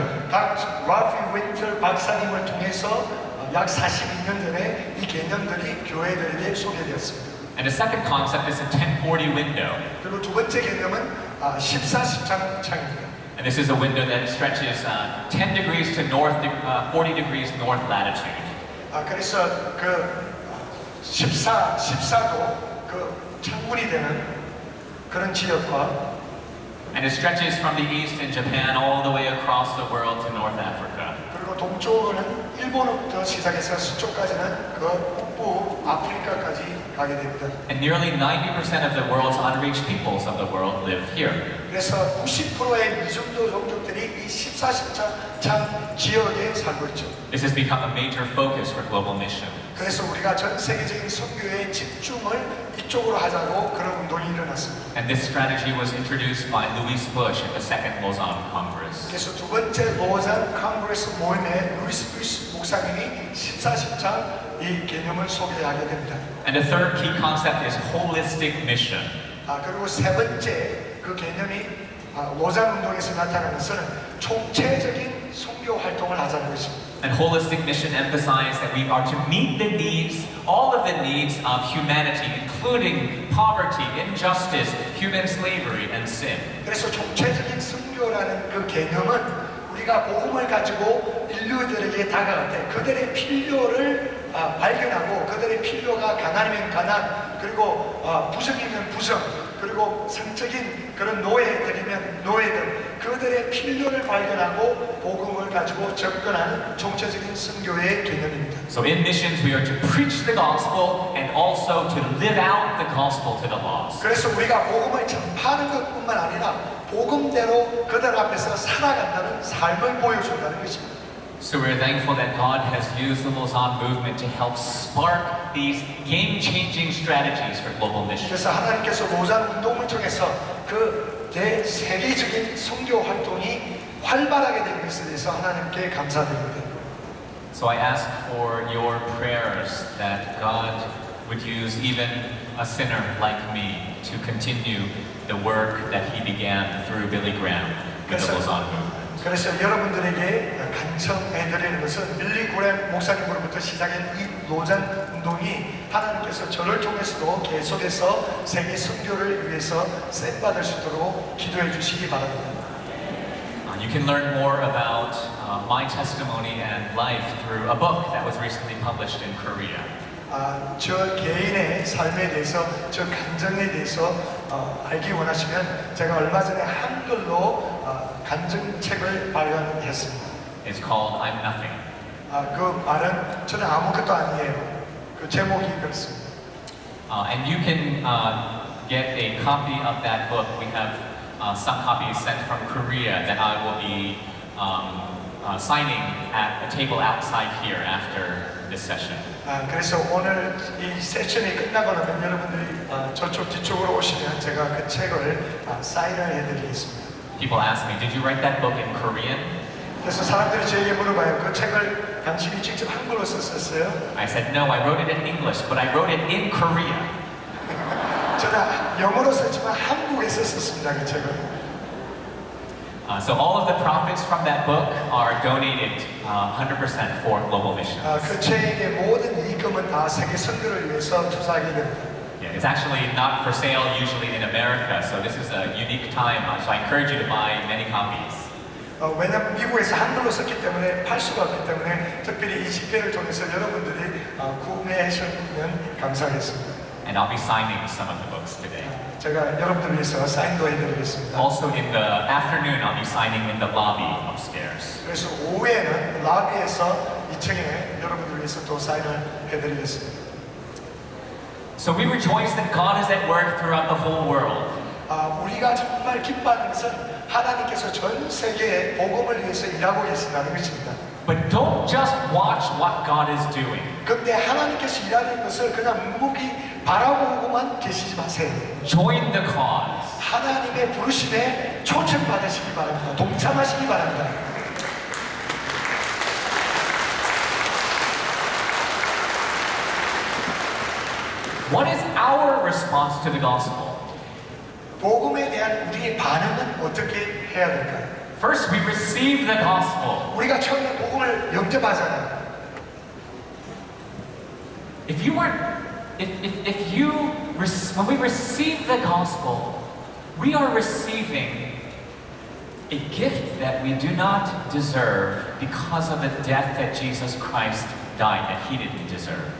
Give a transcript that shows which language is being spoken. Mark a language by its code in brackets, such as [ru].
[ko] 라피 윈터 박사님을 통해서 약 42년 전에 이 개념들이 교회들에게 소개되었습니다. [en] And the second concept is a 1040 window. [ko] 그리고 두 번째 개념은 14시장입니다. [en] And this is a window that stretches 10 degrees to north, 40 degrees north latitude. [ko] 그래서 그 14도 그 창문이 되는 그런 지역과 [en] And it stretches from the east in Japan all the way across the world to North Africa. [ko] 그리고 동쪽은 일본부터 시작해서 서쪽까지는 그 북부 아프리카까지 가게 됩니다. [en] And nearly 90% of the world's unreached peoples of the world live here. [ko] 그래서 90%의 미중도 종족들이 이 14시장 지역에 살고 있죠. [en] This has become a major focus for global mission. [ko] 그래서 우리가 전 세계적인 선교에 집중을 이쪽으로 하자고 그런 운동이 일어났습니다. [en] And this strategy was introduced by Louis Bush at the Second Lausanne Congress. [ko] 그래서 두 번째 로잔 컨그레스 모임에 루이스 부시 목사님이 14시장 이 개념을 소개하게 됩니다. [en] And the third key concept is holistic mission. [ko] 그리고 세 번째 그 개념이 로잔 운동에서 나타나는 것은 총체적인 선교 활동을 하자는 것입니다. [en] And holistic mission emphasizes that we are to meet the needs, all of the needs of humanity, including poverty, injustice, human slavery, and sin. [ko] 그래서 총체적인 선교라는 그 개념은 우리가 복음을 가지고 인류들에게 다가갈 때 그들의 필요를 발견하고 그들의 필요가 가난이면 가난 그리고 부정이면 부정 그리고 성적인 그런 노예들이면 노예들 그들의 필요를 발견하고 복음을 가지고 접근하는 총체적인 선교의 개념입니다. [en] So in missions we are to preach the gospel and also to live out the gospel to the lost. [ko] 그래서 우리가 복음을 전파하는 것뿐만 아니라 복음대로 그들 앞에서 살아간다는 삶을 보여준다는 것입니다. [en] So we're thankful that God has used the Lausanne movement to help spark these game-changing strategies for global mission. [ko] 그래서 하나님께서 로잔 운동을 통해서 그 대세계적인 선교 활동이 활발하게 된 것에 대해서 하나님께 감사드립니다. [en] So I ask for your prayers that God would use even a sinner like me to continue the work that He began through Billy Graham with the Lausanne movement. [ko] 그래서 여러분들에게 간청해드리는 것은 빌리 그램 목사님으로부터 시작한 이 로잔 운동이 하나님께서 저를 통해서도 계속해서 세계 선교를 위해서 쓰임받을 수 있도록 기도해 주시기 바랍니다. [en] You can learn more about my testimony and life through a book that was recently published in Korea. [ko] 저 개인의 삶에 대해서, 저 감정에 대해서 알기 원하시면 제가 얼마 전에 한글로 간증책을 발간했습니다. [en] It's called I'm Nothing. [ko] 그 말은 저는 아무것도 아니에요. 그 제목이 그렇습니다. [en] And you can get a copy of that book. We have some copies sent from Korea that I will be signing at a table outside here after this session. [ko] 그래서 오늘 이 세션이 끝나고 나면 여러분들이 저쪽 뒤쪽으로 오시면 제가 그 책을 사인을 해드리겠습니다. [en] People ask me, did you write that book in Korean? [ko] 그래서 사람들이 저에게 물어봐요. 그 책을 당신이 직접 한글로 썼었어요? [en] I said, no, I wrote it in English, but I wrote it in Korea. [ko] 저는 영어로 썼지만 한국에서 썼습니다. 그 책을. [en] So all of the profits from that book are donated 100% for global missions. [ko] 그 책의 모든 이익금은 다 세계 선교를 위해서 투자하게 됩니다. [en] Yeah, it's actually not for sale usually in America, so this is a unique time. So I encourage you to buy many copies. [ko] 왜냐하면 미국에서 한글로 썼기 때문에 팔 수가 없기 때문에 특별히 이 집회를 통해서 여러분들이 구매하시면 감사하겠습니다. [en] And I'll be signing some of the books today. [ko] 제가 여러분들 위해서 사인도 해드리겠습니다. [en] Also in the afternoon, I'll be signing in the lobby upstairs. [ko] 그래서 오후에는 라비에서 2층에 여러분들 위해서 또 사인을 해드리겠습니다. [en] So we rejoice that God is at work throughout the whole world. [ko] 우리가 정말 기뻐하는 것은 하나님께서 전 세계에 복음을 위해서 일하고 계신다는 것입니다. [en] But don't just watch what God is doing. [ko] 근데 하나님께서 일하는 것을 그냥 묵묵히 바라보고만 계시지 마세요. [en] Join the cause. [ko] 하나님의 부르심에 초청받으시기 바랍니다. 동참하시기 바랍니다. [en] What is our response to the gospel? [ko] 복음에 대한 우리의 반응은 어떻게 해야 될까요? [en] First, we receive the gospel. [ko] 우리가 처음에 복음을 영접하잖아요. [en] When we receive the gospel, we are receiving a gift that we do not deserve because of the death that Jesus Christ died that he didn't deserve.